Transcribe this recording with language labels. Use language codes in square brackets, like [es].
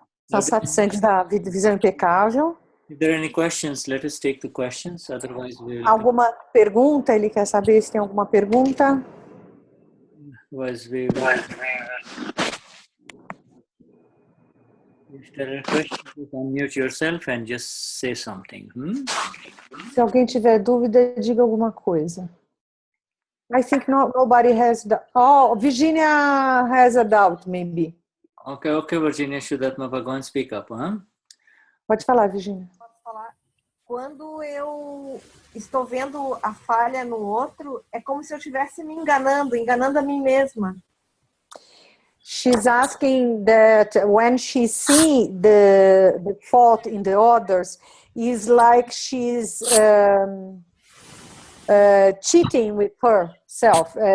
[pt] São satsangs da Visão Impecável. [en] If there are any questions, let us take the questions. Otherwise, we'll. [pt] Alguma pergunta? Ele quer saber se tem alguma pergunta. [en] If there are questions, you can unmute yourself and just say something. [pt] Se alguém tiver dúvida, diga alguma coisa. [en] I think nobody has. Oh, Virginia has a doubt, maybe. Okay, Virginia, Vishuddhatma Bhagavan, speak up. [pt] Pode falar, Virginia. Posso falar? Quando eu estou vendo a falha no outro, é como se eu estivesse me enganando a mim mesma. [en] She's asking that when she sees the fault in the others, is like she's cheating with herself.